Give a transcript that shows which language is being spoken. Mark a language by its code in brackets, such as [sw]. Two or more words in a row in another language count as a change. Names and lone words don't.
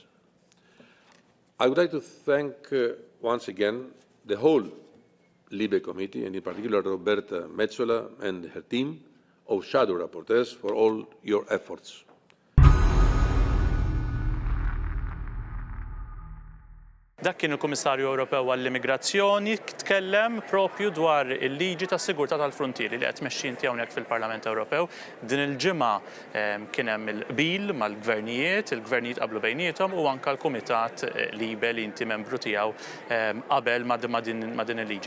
[en] I would like to thank once again the whole Libe Committee, and in particular Roberta Metsola and her team of shadow rapporteurs for all your efforts. [mt] Dak kien il-Kummissarju Ewropew għall-Immigrazzjoni tkellem propju dwar il-liġi tas-sigurtà tal-frontieri li qed tmexxi inti hawnhekk fil-Parlament Ewropew. Din il-ġimgħa kien hemm il-qbil mal-gvernijiet, il-gvernijiet qablu bejniethom u anke l-Kumitat Libe li inti membru tiegħu qabel ma' din il-liġi.